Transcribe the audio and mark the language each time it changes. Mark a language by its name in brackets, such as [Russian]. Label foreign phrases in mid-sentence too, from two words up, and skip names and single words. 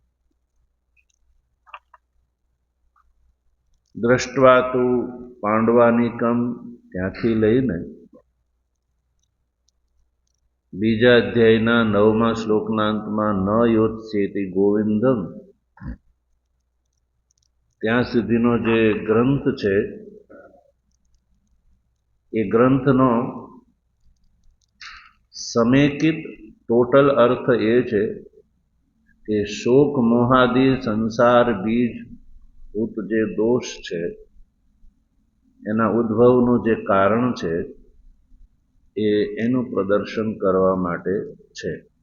[Sanskrit] दृष्ट्वा तु पांडवानिकम [Gujarati] ત્યાંથી લઈને બીજા અધ્યાયના 9મા શ્લોકના અંતમાં [Sanskrit] न योत्स्येति गोविंदम [Gujarati] ત્યાં સુધીનો જે ગ્રંથ છે એ ગ્રંથનો સમેકિત ટોટલ અર્થ એ છે કિ [Sanskrit] शोक मोहादि संसार बीज भूत [Gujarati] જે દોષ છે એના ઉદ્ભવનુ જે કારણ છે એ એનુ પ્રદર્શન કરવા માટે છે।